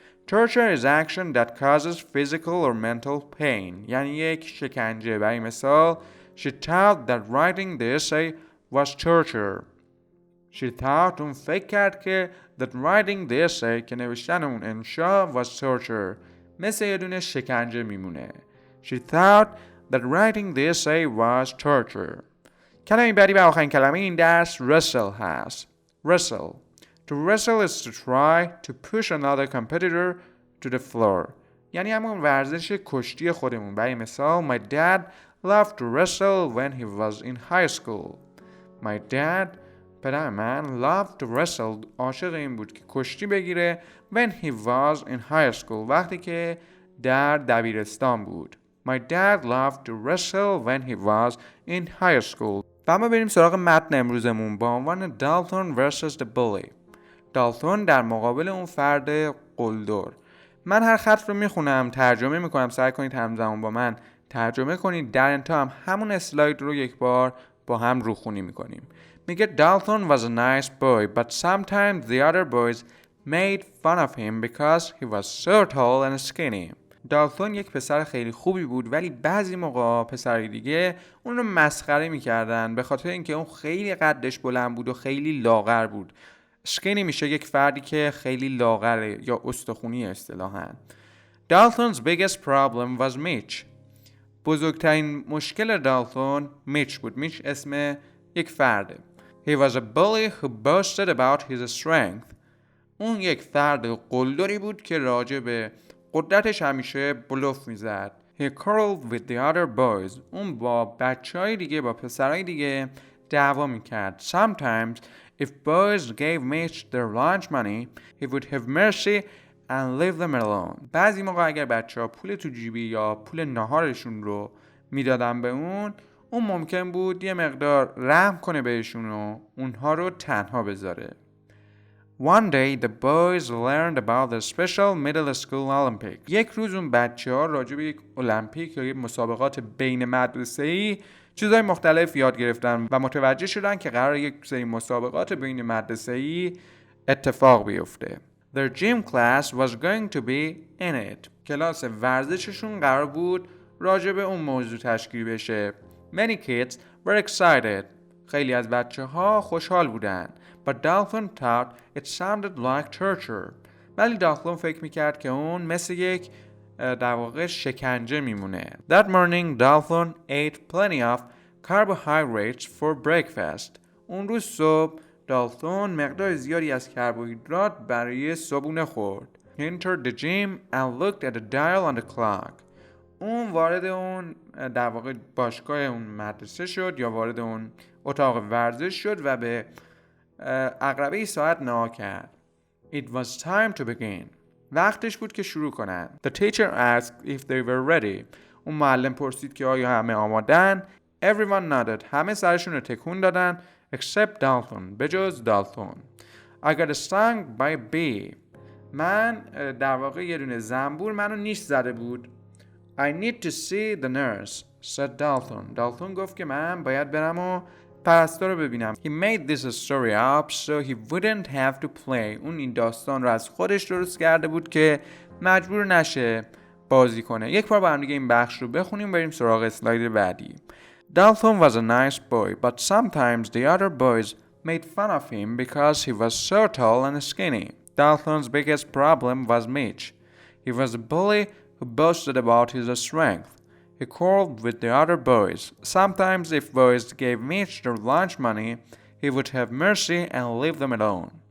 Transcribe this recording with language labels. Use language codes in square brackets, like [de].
[en] Torture is action that causes physical or mental pain [fa] یعنی یک شکنجه. برای مثال [en] She thought that writing the essay was torture. She thought [fa] اون فکر کرد که [en] that writing the essay [fa] که نوشتن اون انشا [en] was torture [fa] مثل یه دونه شکنجه میمونه. [en] She thought that writing the essay was torture. [fa] کلمه بعدی و آخرین کلمه این درس wrestle هست. [en] To wrestle is to try to push another competitor to the floor [fa] یعنی همون ورزش کشتی خودمون. برای مثال [en] My dad loved to wrestle when he was in high school. My dad [fa] پدر من [en] loved to wrestle [fa] عاشق این بود که کشتی بگیره [en] when he was in high school [fa] وقتی که در دبیرستان بود. [en] My dad loved to wrestle when he was in high school. [fa] و ما بریم سراغ متن امروزمون با عنوان [en] Dalton vs. the bully. [fa] دالتون در مقابل اون فرد قلدر. من هر خط رو میخونم ترجمه میکنم، سعی کنید همزمان با من ترجمه کنید. در انتها هم همون اسلاید رو یک بار با هم روخونی میکنیم. میگه [en] Dalton was a nice boy but sometimes the other boys made fun of him because he was so tall and skinny. [fa] دالتون یک پسر خیلی خوبی بود ولی بعضی موقع پسرای دیگه اون رو مسخره میکردن به خاطر اینکه اون خیلی قدش بلند بود و خیلی لاغر بود. skinny میشه یک فردی که خیلی لاغره یا استخونی اصطلاحاً. [en] Dalton's biggest problem was Mitch. [fa] بزرگترین مشکل دالتون میچ بود. میچ اسم یک فرده. [en] He was a bully who boasted about his strength. [fa] اون یک فرد قلدری بود که راجع به قدرتش همیشه بلوف میزد. [en] He quarreled with the other boys. [fa] اون با بچهای دیگه، با پسرای دیگه دعوا میکرد. [en] Sometimes if boys gave Mitch their lunch money, he would have mercy and leave them alone. [fa] بعضی موقع اگر بچه‌ها پول تو جیبی یا پول ناهارشون رو میدادن به اون ممکن بود یه مقدار رحم کنه بهشون و اونها رو تنها بذاره. [en] One day the boys learned about the special middle school Olympics. [fa] یک روز اون بچه‌ها راجع به یک المپیک یا یک مسابقات بین مدرسه‌ای چیزای مختلف یاد گرفتن و متوجه شدن که قرار یک سری مسابقات بین مدرسه‌ای اتفاق بیفته. [en] Their gym class was going to be in it. [fa] کلاس ورزششون قرار بود راجع به اون موضوع تشکیل بشه. [en] Many kids were excited. [fa] خیلی از بچه‌ها خوشحال بودن. [en] But Dalton thought it sounded like torture. [fa] ولی دالتون فکر میکرد که اون مثل یک در واقع شکنجه میمونه. [en] That morning Dalton ate plenty of carbohydrates for breakfast. [fa] اون روز صبح دالتون مقدار زیادی از کربوهیدرات برای صبحونه خورد. [en] He entered the gym and looked at the dial on the clock. [fa] اون وارد اون در واقع باشگاه اون مدرسه شد یا وارد اون اتاق ورزش شد و به عقربه ساعت نگاه کرد. [en] It was time to begin. [fa] وقتش بود که شروع کنن. [en] The teacher asked if they were ready. [fa] اون معلم پرسید که آیا همه آمادن؟ [en] Everyone nodded. [fa] همه سرشون رو تکون دادن [en] except Dalton. [fa] بجز دالتون. [en] I got stung by a bee. [fa] من در واقع یه دونه زنبور منو نیش زده بود. [en] I need to see the nurse, said Dalton. [fa] دالتون گفت که من باید برم و پرستار رو ببینم. [en] He made this story up so he wouldn't have to play. [fa] اون این داستان رو از خودش درست کرده بود که مجبور نشه بازی کنه. یک بار با هم دیگه این بخش رو بخونیم بریم سراغ اسلاید بعدی. [en] Dalton was a nice boy, but sometimes the other boys made fun of him because he was so tall and skinny. Dalton's biggest problem was Mitch. He was a bully who boasted about his strength. He quarreled with the other boys. Sometimes if boys gave Mitch their lunch money, he would have mercy and leave them alone.